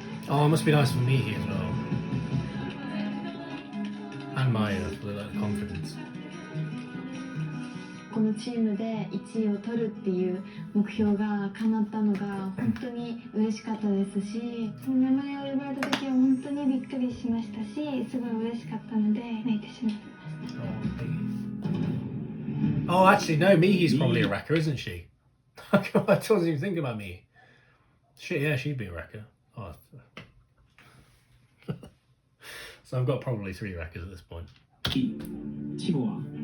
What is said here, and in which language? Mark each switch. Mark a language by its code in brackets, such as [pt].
[en] Oh, it must be nice for me here as well. And Maya for the confidence. [ja] このチームで1位を取るっていう目標が叶ったのが本当に嬉しかったですし、名前を呼ばれた時は本当にびっくりしましたし、すごい嬉しかったので泣いてしまいました。 [en] Oh, actually, no, Mihi's probably a wrecker, isn't she? I wasn't even thinking about Mihi. Shit, yeah, she'd be a wrecker. Oh. So I've got probably 3 wreckers at this point. [ja] チームは